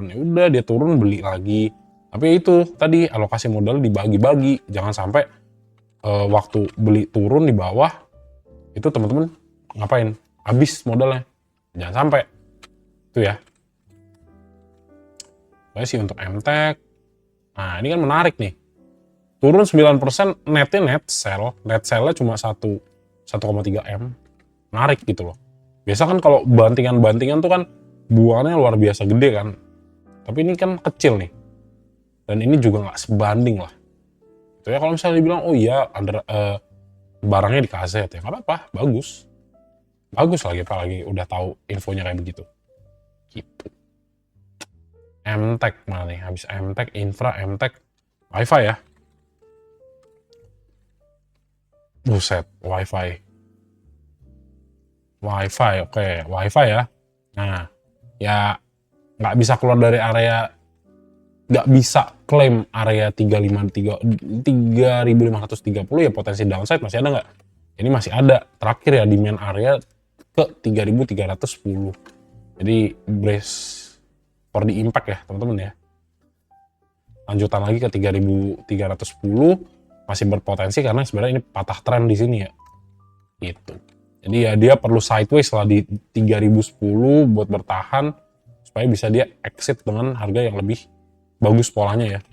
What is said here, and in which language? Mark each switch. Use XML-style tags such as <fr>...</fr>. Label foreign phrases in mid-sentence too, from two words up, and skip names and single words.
<id>Ya udah dia turun beli lagi. Tapi itu tadi alokasi modal dibagi-bagi, jangan sampai waktu beli turun di bawah itu teman-teman ngapain? Habis modalnya. Jangan sampai. Itu ya. Jadi sih untuk MTEK. Nah, ini kan menarik nih. Turun 9%, netnya</id> <en>net sell. Net sell-</en> <id>nya cuma 1,3 M. Menarik gitu loh. Biasa kan kalau bantingan-bantingan tuh kan buangannya luar biasa gede kan. Tapi ini kan kecil nih. Dan ini juga nggak sebanding lah. Itu ya kalau misalnya dibilang, oh iya barangnya di KZ ya nggak apa-apa, bagus. Bagus lagi, apalagi udah tahu infonya kayak begitu. Gitu. MTEK mana nih? Habis MTEK, infra, MTEK, Wi-Fi ya. Buset, Wi-Fi. Wi-Fi, oke. Wi-Fi ya. Nah, ya nggak bisa keluar dari area, nggak bisa klaim area 3530 ya potensi downside masih ada nggak? Ini masih ada. Terakhir ya demand area ke 3310. Jadi</id> <en>brace for the impact</en> <id>ya teman-teman ya. lanjutan lagi ke 3.310 masih berpotensi karena sebenarnya ini patah tren di sini ya. Gitu. Jadi ya dia perlu sideways lah di 3.010 buat bertahan supaya bisa dia exit dengan harga yang lebih bagus polanya ya.</id>